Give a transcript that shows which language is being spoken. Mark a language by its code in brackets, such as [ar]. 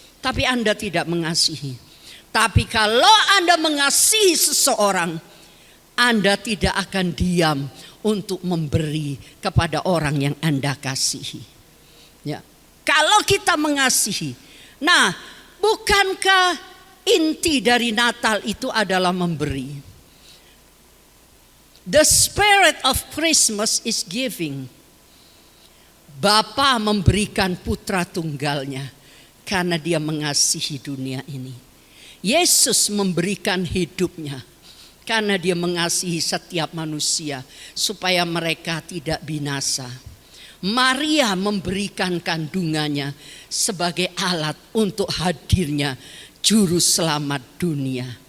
[id] Tapi Anda tidak mengasihi. Tapi kalau Anda mengasihi seseorang, Anda tidak akan diam untuk memberi kepada orang yang Anda kasihi. Ya. Kalau kita mengasihi. Nah, bukankah inti dari Natal itu adalah memberi? [en] The spirit of Christmas is giving. [id] Bapa memberikan putra tunggalnya karena dia mengasihi dunia ini. Yesus memberikan hidupnya karena dia mengasihi setiap manusia supaya mereka tidak binasa. Maria memberikan kandungannya sebagai alat untuk hadirnya Juru Selamat dunia.